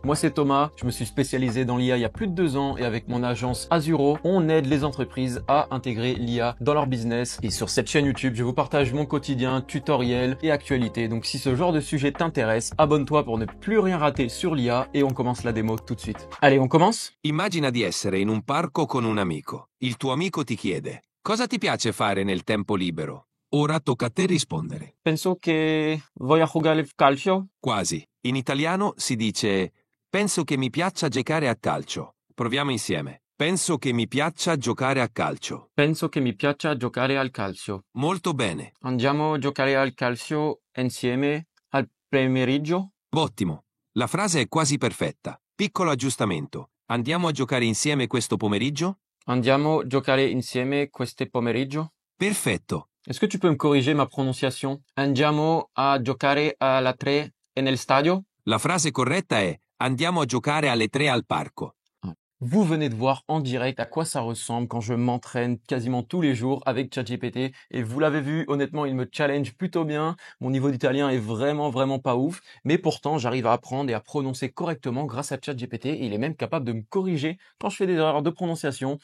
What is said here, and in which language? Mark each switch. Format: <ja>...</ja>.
<fr>Moi c'est Thomas, je me suis spécialisé dans l'IA il y a plus de 2 ans et avec mon agence Azuro, on aide les entreprises à intégrer l'IA dans leur business. Et sur cette chaîne YouTube, je vous partage mon quotidien, tutoriels et actualités. Donc si ce genre de sujet t'intéresse, abonne-toi pour ne plus rien rater sur l'IA et on commence la démo tout de suite. Allez, on commence?</fr> <it>Immagina di essere in un parco con un amico. Il tuo amico ti chiede: cosa ti piace fare nel tempo libero? Ora tocca a te rispondere. Penso che voglia giocare al calcio. Quasi. In italiano si dice: penso che mi piaccia giocare a calcio. Proviamo insieme. Penso che mi piaccia giocare a calcio. Penso che mi piaccia giocare al calcio. Molto bene. Andiamo a giocare al calcio insieme al pomeriggio? Ottimo. La frase è quasi perfetta. Piccolo aggiustamento. Andiamo a giocare insieme questo pomeriggio? Andiamo a giocare insieme questo pomeriggio? Perfetto.</it> <fr>Est-ce que tu peux me corriger ma prononciation?</fr> <it>Andiamo a giocare alla 3 nel stadio? La frase corretta è: andiamo a giocare alle 3 al parco.</it> <fr>Vous venez de voir en direct à quoi ça ressemble quand je m'entraîne quasiment tous les jours avec ChatGPT. Et vous l'avez vu, honnêtement, il me challenge plutôt bien. Mon niveau d'italien est vraiment pas ouf. Mais pourtant, j'arrive à apprendre et à prononcer correctement grâce à ChatGPT. Et il est même capable de me corriger quand je fais des erreurs de prononciation.</fr>